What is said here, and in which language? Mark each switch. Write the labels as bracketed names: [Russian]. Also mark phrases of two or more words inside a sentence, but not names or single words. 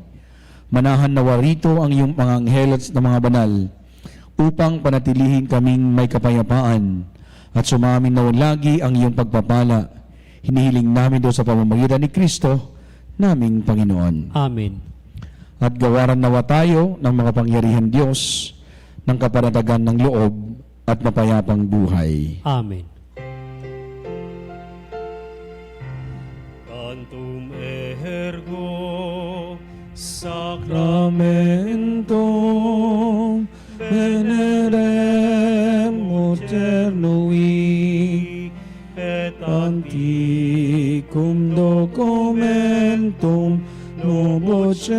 [Filipino] Manahan nawa rito ang iyong mga anghel at ng mga banal upang panatilihin kaming may kapayapaan at sumamin nawa lagi ang iyong pagpapala. Hinihiling namin doon sa pamamagitan ni Kristo, naming Panginoon. Amen. At gawaran nawa tayo ng mga pangyarihan Diyos ng kapanatagan ng loob at mapayapang buhay. [Latin] Amen. Cantum ergo Sacramentum venerem eternui et anticum documentum novo